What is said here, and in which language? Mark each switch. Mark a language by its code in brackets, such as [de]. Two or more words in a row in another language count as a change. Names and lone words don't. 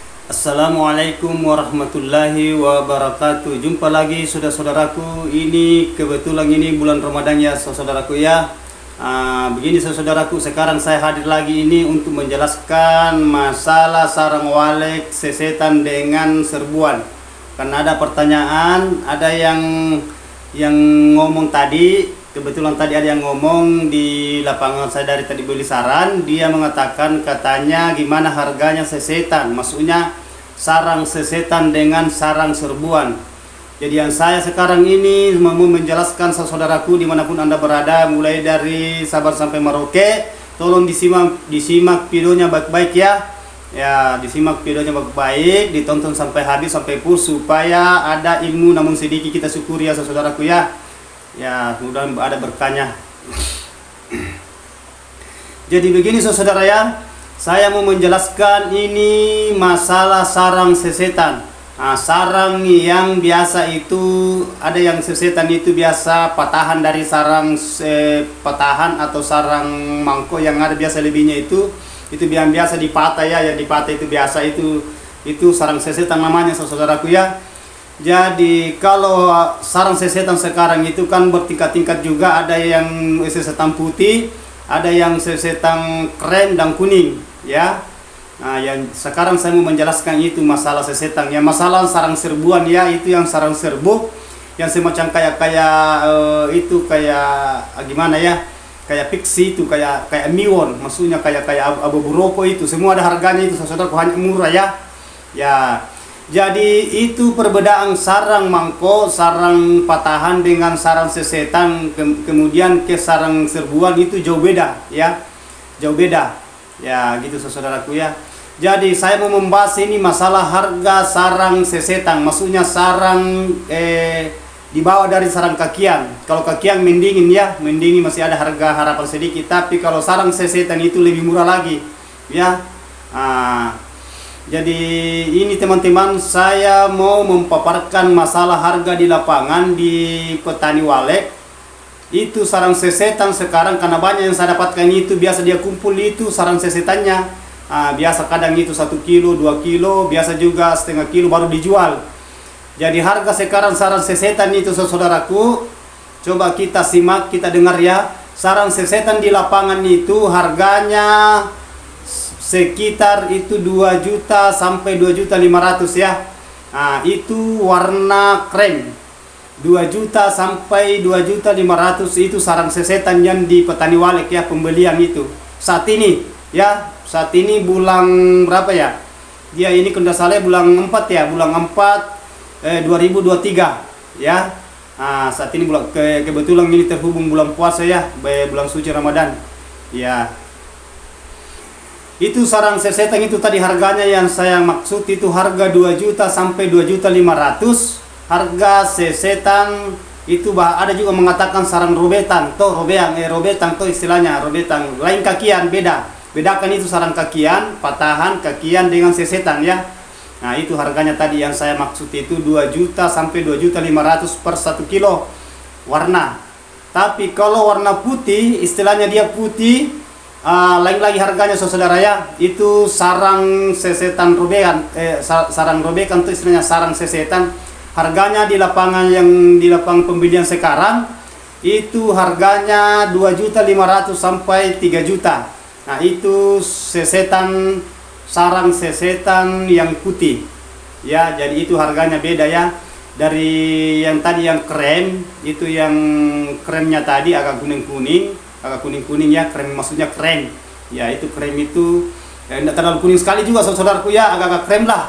[id] Assalamualaikum warahmatullahi wabarakatuh. Jumpa lagi saudara-saudaraku. Ini kebetulan ini bulan Ramadan ya saudaraku ya. Begini saudaraku, sekarang saya hadir lagi ini untuk menjelaskan masalah sarang walek sesetan dengan serbuan. Karena ada pertanyaan, ada yang ngomong tadi. Kebetulan tadi ada yang ngomong di lapangan saya dari tadi beli saran. Dia mengatakan katanya gimana harganya sesetan. Maksudnya sarang sesetan dengan sarang serbuan. Jadi yang saya sekarang ini mau menjelaskan saudaraku dimanapun anda berada, mulai dari Sabang sampai Merauke, tolong disimak videonya baik-baik ya. Ya, disimak videonya baik-baik, ditonton sampai habis sampai full supaya ada ilmu namun sedikit kita syukuri ya saudaraku ya. Ya, mudah-mudahan ada berkahnya. Jadi begini saudara ya. Saya mau menjelaskan ini masalah sarang sesetan. Sarang yang biasa itu ada yang sesetan itu biasa patahan dari sarang patahan atau sarang mangkok yang ada biasa lebihnya itu yang biasa dipatah ya, yang dipatah itu biasa itu sarang sesetan namanya saudaraku ya. Jadi kalau sarang sesetan sekarang itu kan bertingkat-tingkat juga, ada yang sesetan putih, ada yang sesetan krem dan kuning ya. Nah, yang sekarang saya mau menjelaskan itu masalah sesetan ya, masalah sarang serbuan ya, itu yang sarang serbuk yang semacam kayak itu kayak gimana ya, kayak pixie itu kayak miwon, maksudnya kayak abu rokok itu semua ada harganya itu saudara, hanya murah ya. Ya, jadi itu perbedaan sarang mangkok, sarang patahan dengan sarang sesetan, kemudian ke sarang serbuan itu jauh beda ya, jauh beda ya gitu saudaraku ya. Jadi saya mau membahas ini masalah harga sarang sesetan, maksudnya sarang di bawah dari sarang kakian. Kalau kakian mendingin ya, mendingin masih ada harga harapan sedikit, tapi kalau sarang sesetan itu lebih murah lagi ya. Jadi ini teman-teman, saya mau memaparkan masalah harga di lapangan di petani walek. Itu sarang sesetan sekarang karena banyak yang saya dapatkan itu biasa dia kumpul itu sarang sesetannya. Biasa kadang itu 1 kilo, 2 kilo, biasa juga setengah kilo baru dijual. Jadi harga sekarang sarang sesetan itu saudaraku, coba kita simak, kita dengar ya. Sarang sesetan di lapangan itu harganya sekitar itu 2 juta sampai 2.500.000 ya. Itu warna krem. 2 juta sampai 2.500.000 itu sarang sesetan yang di petani walek ya, pembelian itu. Saat ini ya, saat ini bulan berapa ya? Dia ini kalau salah bulan 4 ya, bulan 4 2023 ya. Saat ini bulan kebetulan ini terhubung bulan puasa ya, bulan suci Ramadan. Ya. Itu sarang sesetan itu tadi harganya yang saya maksud itu harga 2 juta sampai 2.500.000. Harga sesetan itu ada juga mengatakan sarang robetan, robetan istilahnya, robetan lain kakian, bedakan itu sarang kakian, patahan kakian dengan sesetan ya. Nah itu harganya tadi yang saya maksud itu 2 juta sampai 2.500.000 per 1 kilo warna. Tapi kalau warna putih, istilahnya dia putih, lain lagi harganya saudara ya. Itu sarang sesetan robekan, sarang robekan itu istilahnya sarang sesetan. Harganya di lapangan di lapangan pembelian sekarang itu harganya 2.500.000 sampai 3 juta. Nah itu sesetan, sarang sesetan yang putih ya, jadi itu harganya beda ya. Dari yang tadi yang krem, itu yang kremnya tadi agak kuning-kuning ya, krem maksudnya krem ya, itu krem itu tidak terlalu kuning sekali juga saudaraku ya, agak-agak krem lah.